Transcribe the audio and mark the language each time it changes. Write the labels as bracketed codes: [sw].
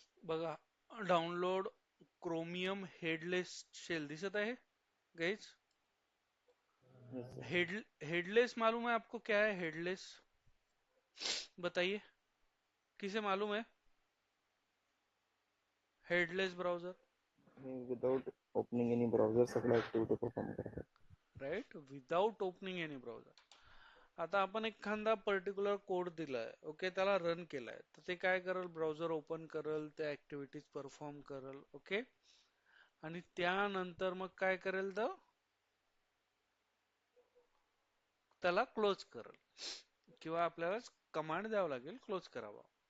[mr] बघा download chromium headless shell दिसत आहे गाइज? [hi] हेडलेस मालूम है आपको क्या है हेडलेस? बताइए, किसे मालूम है headless browser? [en] without opening any browser [mr] सगळं ऍक्टिव्हिटी परफॉर्म करतात। [en] Right, without opening any browser. [mr] आता आपण एखादा पर्टिक्युलर कोड दिलाय, ओके, त्याला रन केलाय, तर ते काय करेल? ब्राउझर ओपन करेल, त्या ऍक्टिव्हिटीज परफॉर्म करेल, ओके, आणि त्यानंतर मग काय करेल? तर त्याला क्लोज करेल किंवा आपल्याला कमांड द्यावं लागेल क्लोज करावा।